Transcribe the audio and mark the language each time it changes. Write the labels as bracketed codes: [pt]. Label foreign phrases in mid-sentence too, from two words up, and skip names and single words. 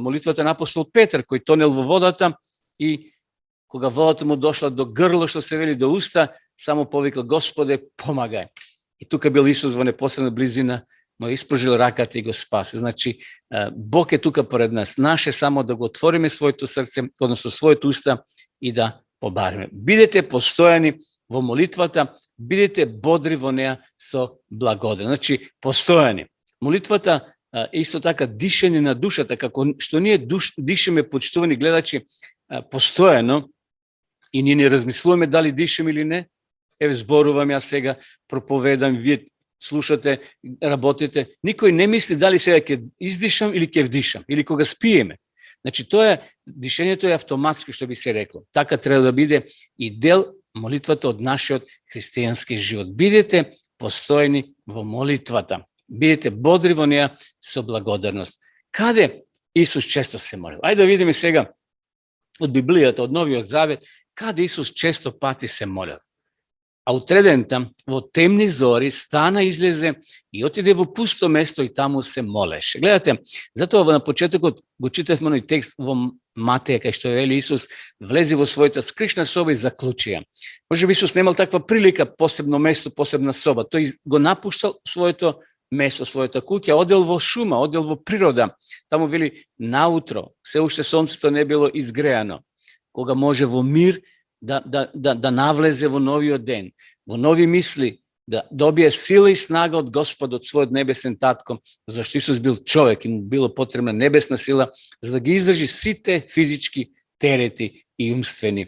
[mk] Молитва та апостол Петар, који тонел во водата и кога водата му дошла до грла, што се вели до уста, само повикла, Господе, помагај. И тукај бил Исус во непосредна близина, му је испружил раката и го спасе. Значи, Бог је тукај поред нас. Наше само да го отвориме своје то срце, односно своје уста и да побариме. Бидете постојани во молитвата, бидете бодри во неја со благодани. Значи, постојани. Молитвата исто така дишење на душата, како што ние дишеме, почтовани гледачи, постојано и ние не размислуваме да ли дишем или не. Ево зборув вам ја сега проповедам, ви слушате, работите. Нико не мисли да ли се ќе издишам или ќе вдишам, или кога спиеме. Значи то је, дишење то је автоматски што би се рекло. Така треба да биде и дел молитвата од наше од христијански живот. Бидете постојни во молитвата. Бидете бодри во неја со благодарност. Каде Исус често се молил? Ајде да видимо сега од Библијата, од Нови од Завет, када Исус често пати се молил. А у тредента, во темни зори, стана излезе и отиде во пусто место и тамо се молеше. Гледајте, зато на почетку го читавмо онај текст во Матеја, кај што је вели Исус, влези во својта скришна соба и заклучија. Може би Исус немал таква прилика, посебно место, посебна соба, то го напушта своје то место, своје то куќа, одел во шума, одел во природа, тамо вели наутро, све уште сонце то не било изгрејано, кога може во мир да навлезе во нови ден, во нови мисли, да добије сиље и снага од Господа, од својег небесним татком, зашто Исус бил човјек и му било потребна небесна сила, за да га издржи сите физички терети и умствени.